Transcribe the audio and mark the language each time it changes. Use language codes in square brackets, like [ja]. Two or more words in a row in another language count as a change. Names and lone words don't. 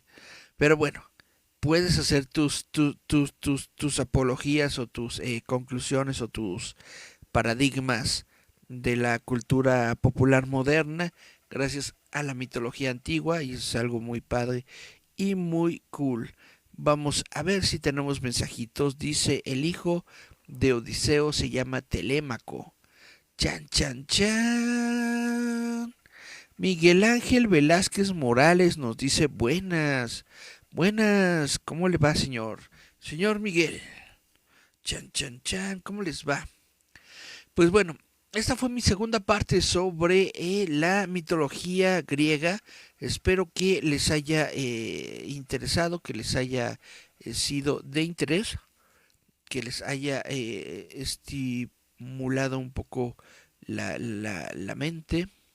[es] Pero bueno, puedes hacer tus apologías o tus conclusiones o tus paradigmas de la cultura popular moderna gracias a la mitología antigua, y eso es algo muy padre y muy cool. Vamos a ver si tenemos mensajitos. Dice: el hijo de Odiseo se llama Telémaco. Chan, chan, chan. Miguel Ángel Velázquez Morales nos dice: buenas, buenas, ¿cómo le va, señor? Señor Miguel. Chan, chan, chan, ¿cómo les va? Pues bueno, esta fue mi segunda parte sobre la mitología griega. Espero que les haya interesado, que les haya sido de interés, que les haya estimulado un poco la mente.